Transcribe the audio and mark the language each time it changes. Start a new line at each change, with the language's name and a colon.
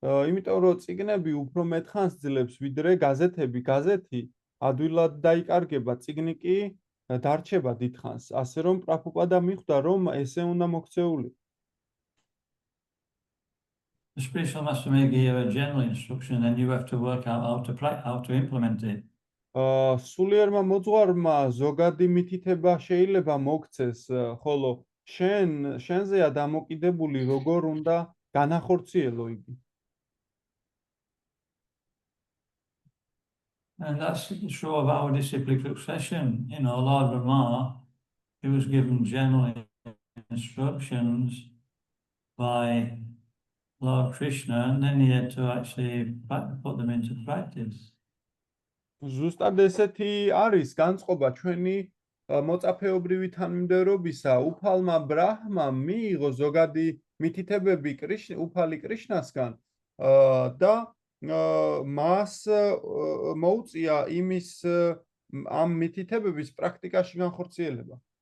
Georgian: იმიტომ რომ წიგნები უფრო მეტხანს ძლებს ვიდრე გაზეთები. გაზეთი ადვილად დაიკარგება, წიგნი კი დარჩება დიდხანს. ასე რომ პრაბჰუპადა მიხვდა რომ ესე უნდა მოქცეულიყო.
English: The spiritual master may give you a general instruction, and you have to work out how to implement it.
Georgian: სულიერმა მოძღვარმა ზოგადი მითითება შეიძლება მოგცეს, ხოლო შენზეა დამოკიდებული როგორ უნდა განახორციელო იგი.
English: And that's true of our disciplic succession. Lord Brahma, he was given general instructions by Lord Krishna, and then he had to actually put them into practice.
Georgian: ზუსტად ესეთი არის განწყობა ჩვენი მოწაფეობრივი თანმიმდევრობისა. უფალმა ბრაჰმა მიიღო ზოგადი მითითებები უფალი კრიშნასგან და მას მოუწია იმის ამ მითითებების პრაქტიკაში განხორციელება.